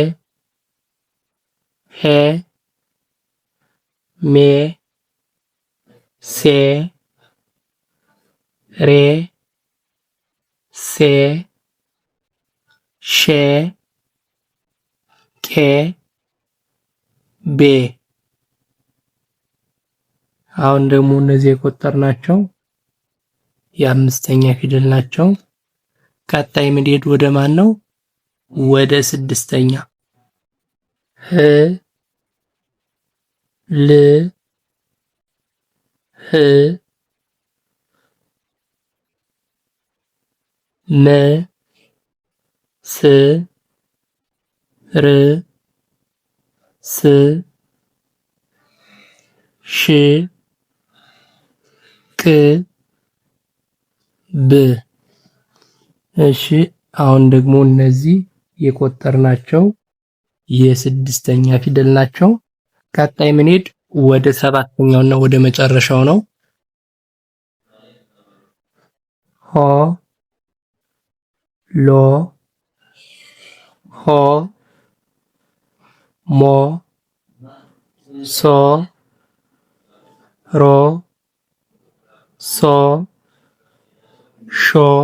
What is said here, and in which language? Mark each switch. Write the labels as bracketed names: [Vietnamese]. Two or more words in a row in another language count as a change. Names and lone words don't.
[Amharic] ሄ ሜ ሴ ሬ ሴ ሼ ቄ ቤ። አሁን ደግሞ እነዚህ የቆጠርናቸው የአምስተኛ ፊደል ናቸው። ቀጣይ ምንሄድ ወደ ማን ነው? ወደ ስድስተኛ ህ ል ህ መ ስ ር ስ ሽ ቅ ብ። እሺ አሁን ደግሞ እነዚህ የቆጠርናቸው የስድስተኛ ፊደል ናቸው። ቀጣይ ምንሄድ ወደ ሰባተኛውና ወደ መጨረሻው ነው። ሆ ሎ ሆ ሞ ሶ ሮ ሶ ሾ